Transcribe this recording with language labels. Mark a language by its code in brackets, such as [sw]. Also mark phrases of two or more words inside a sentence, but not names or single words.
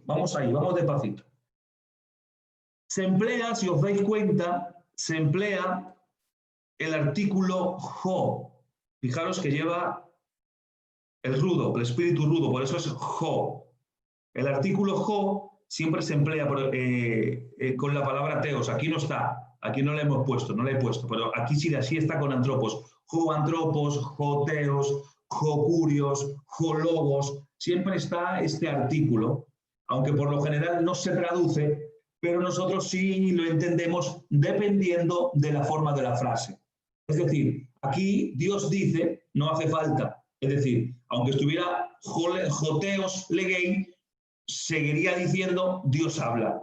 [es] Vamos ahí, vamos despacito. Se emplea, si os dais cuenta, se emplea el artículo jo. Fijaros que lleva el rudo, el espíritu rudo, por eso es jo. El artículo jo siempre se emplea con la palabra teos. Aquí no está, aquí no le hemos puesto, no le he puesto, pero aquí sí está con antropos. [el] ὁ ἄνθρωπος, ὁ θεός, ὁ κύριος, ὁ λόγος. [es] Siempre está este artículo, aunque por lo general no se traduce, pero nosotros sí lo entendemos dependiendo de la forma de la frase. Es decir, aquí Dios dice, no hace falta. Es decir, aunque estuviera [el] ὁ θεὸς λέγει, [es] seguiría diciendo Dios habla.